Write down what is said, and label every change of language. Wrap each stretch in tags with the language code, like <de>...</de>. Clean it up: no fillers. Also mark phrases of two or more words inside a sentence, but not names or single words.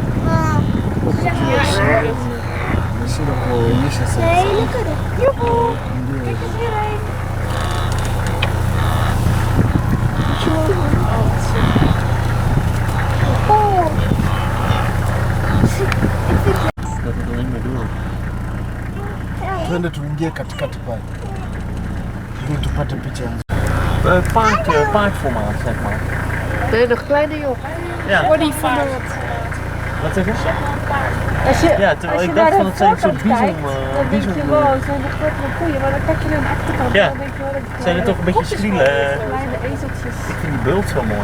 <nl>Hele kudde. Joehoe. Kijk eens hierheen. Oh. Dat het alleen maar doen.</nl> <sw>Twende tuingie katikati pale. Ili tupate picha nzuri.</sw> <nl>Paardformaat, zeg maar. Nee, nog kleine joh. Ja. Bodyformaat. Wat zeg je? Als je, Ja, terwijl als je ik dacht naar van de het zijn soort voorkant kijkt, dan denk je wow, het zijn de grotere koeien, maar dan kijk je naar de achterkant Ja. en dan denk je wel dat het Zijn er toch een beetje schrielen? kleine ezeltjes. Ik vind die bult zo mooi.</nl>